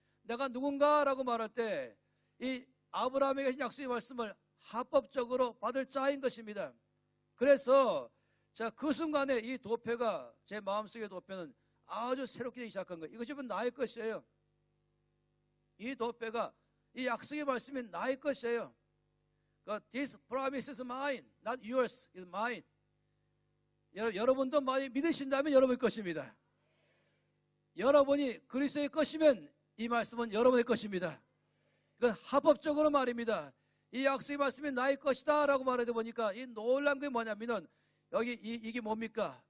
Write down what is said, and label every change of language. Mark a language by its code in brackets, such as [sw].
[ko] 내가 누군가라고 말할 때 이 아브라함에게 하신 약속의 말씀을 합법적으로 받을 자인 것입니다. 그래서 그 순간에 이 도표가, 제 마음속의 도표는 아주 새롭게 되기 시작한 거예요. 이것이 나의 것이에요. 이 도표가, 이 약속의 말씀이 나의 것이에요. [en] This promise is mine, not yours, is mine. [ko] 여러분도 많이 믿으신다면 여러분의 것입니다. 여러분이 그리스도의 것이면 이 말씀은 여러분의 것입니다. 그건 합법적으로 말입니다. 이 약속의 말씀이 나의 것이다 라고 말하다 보니까 이 놀란 게 뭐냐면은, 여기 이게 뭡니까?